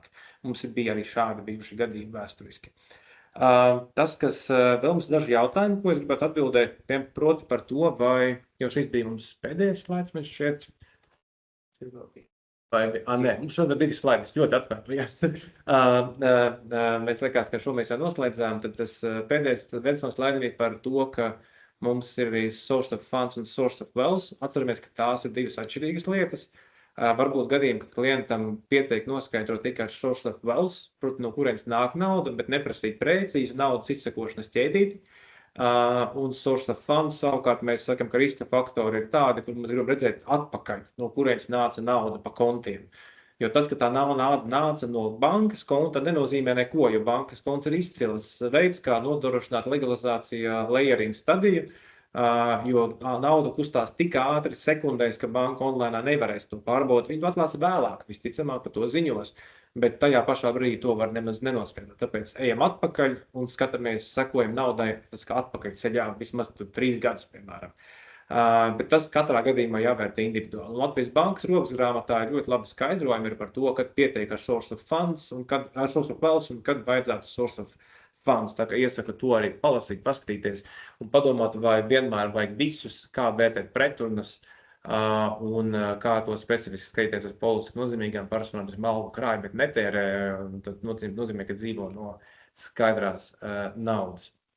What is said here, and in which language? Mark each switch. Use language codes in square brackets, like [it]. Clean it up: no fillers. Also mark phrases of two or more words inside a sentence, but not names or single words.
[lv] Mums bija arī šādi bijuši gadījumi vēsturiski. Tas, kas vēl mums daži jautājumi, ko es gribētu atbildēt, proti par to, vai, jo šis bija mums pēdējais slaids, mēs šeit. Nē, mums šodien 2 slaidus, ļoti atkārtojās. Mēs liekas, ka šo mēs jau noslēdzām, tad tas pēdējais viens no slaidiem ir par to, ka mums ir arī [en] source of funds [lv] un [en] source of wealth. [lv] Atceramies, ka tās ir 2 atšķirīgas lietas. Varbūt gadījumi, kad klientam pietiek noskaidrot tikai [en] source of wealth, [lv] proti, no kurienes nāk nauda, bet neprasīt precīzu naudas izsekošanas ķēdīti. Un [en] source of funds [lv] savukārt mēs sakam, ka riska faktori ir tādi, kur mēs gribam redzēt atpakaļ, no kurienes nāca nauda pa kontiem. Jo tas, ka tā nauda nāca no bankas konta, nenozīmē neko, jo bankas konts ir izcils veids, kā nodrošināt legalizācijā layering stadiju. jo nauda kustās tik ātri sekundēs, ka banka online nevarēs to pārbaudīt. Viņi to atklās vēlāk, visticamāk par to ziņos, bet tajā pašā brīdī to var nemaz nenoskaidrot. Tāpēc ejam atpakaļ un skatāmies, sekojam naudai, tas kā atpakaļ ceļā vismaz 3 gadus, piemēram. Bet tas katrā gadījumā jāvērtē individuāli. Latvijas bankas rokas ir ļoti labi skaidrojumi par to, kad pietiek ar [en] source of funds [lv] un kad ar [en] source of wealth [lv] un kad vajadzētu [en] source of funds. [lv] Tā kā iesaku to arī palasīt, paskatīties un padomāt, vai vienmēr vajag visus, kā vērtēt pretrunas un kā to specifiski skatīties uz politiski nozīmīgām personām, kas malku krāj, bet netērē, tad nozīmē, ka dzīvo no skaidrās naudas.